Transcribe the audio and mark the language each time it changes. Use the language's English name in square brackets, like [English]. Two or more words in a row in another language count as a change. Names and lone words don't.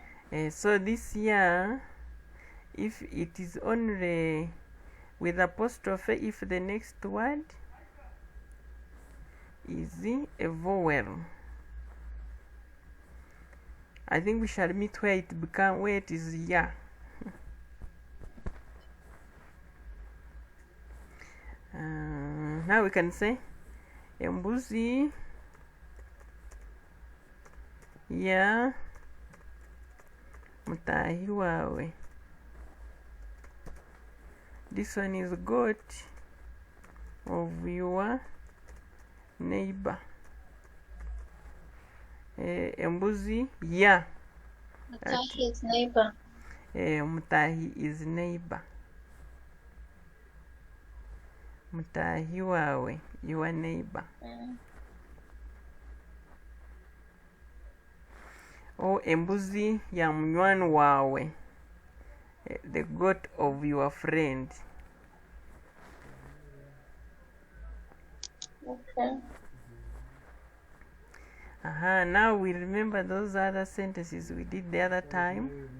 [English] So this year, if it is only with apostrophe, if the next word is a vowel, I think we shall meet where it is ya. Now we can say [Nyankole] embuzi ya mutahi wawe. [English] This one is goat of your neighbor. [Nyankole] Embuzi ya. [English] Mutahi is neighbor. Mutahi is neighbor. [Nyankole] Mutahi wawe, [English] your neighbor. [Nyankole] Embuzi ya munywani wawe, [English] the goat of your friend. Okay. Now we remember those other sentences we did the other time.